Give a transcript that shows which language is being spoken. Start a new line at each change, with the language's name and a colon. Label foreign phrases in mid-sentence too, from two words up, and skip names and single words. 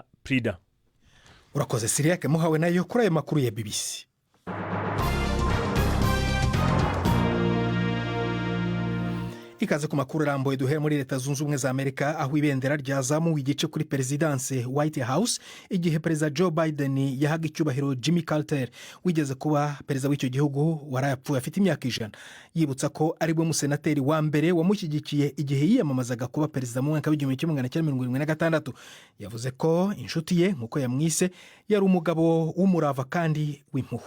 Kinyarwanda: Prida urakoze Siriake muhawe nayo kuri ayo makuru ya BBC. Ikaze ku makuru arambuye duhere muri Leta Zunze Ubumwe za Amerika aho ibendera ryazamuwe igice kuri Perezidanse White House igihe Perezida Joe Biden yahaga icyubahiro Jimmy Carter wigeze kuba perezida w'icyo gihugu warayapfuye afite imyaka 100, yibutsa ko ari bwo musenateri wa mbere wamushyigikiye igihe yiyamamazaga kuba perezida mu mwaka w'1976. Yavuze ko inshuti ye nk'uko yamwise yari umugabo w'umurava kandi w'impuhwe.